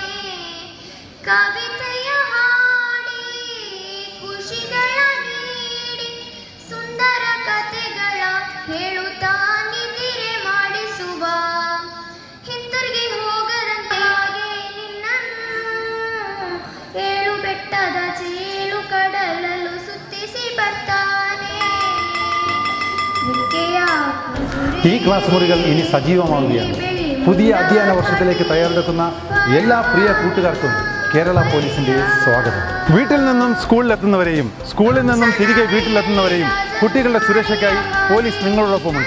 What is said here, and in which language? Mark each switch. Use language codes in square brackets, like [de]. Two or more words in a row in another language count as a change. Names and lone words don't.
[kn] ಕವಿತೆಯ ಹಾಡಿ ಖುಷಿಗಳ ನೀಡಿ ಸುಂದರ ಕಥೆಗಳ ಹೇಳುತ್ತಾ ನಿದ್ರೆ ಮಾಡಿಸುವ ಹಿಂತಿರುಗಿ ಹೋಗರಂತೆ ನಿನ್ನನ್ನು ಏಳು ಬೆಟ್ಟದ ಚೇಳು ಕಡಲಲು ಸುತ್ತಿಸಿ ಬರ್ತಾನೆ. [ml] ഈ ക്ലാസ് മുറികൾ ഇനി സജീവമാവുകയാണ്. പുതിയ അധ്യയന വർഷത്തിലേക്ക് തയ്യാറെടുക്കുന്ന എല്ലാ പ്രിയ കൂട്ടുകാർക്കും കേരള പോലീസിൻ്റെ സ്വാഗതം. വീട്ടിൽ നിന്നും സ്കൂളിലെത്തുന്നവരെയും സ്കൂളിൽ നിന്നും തിരികെ വീട്ടിലെത്തുന്നവരെയും കുട്ടികളുടെ സുരക്ഷയ്ക്കായി പോലീസ് നിങ്ങളോടൊപ്പമുണ്ട്.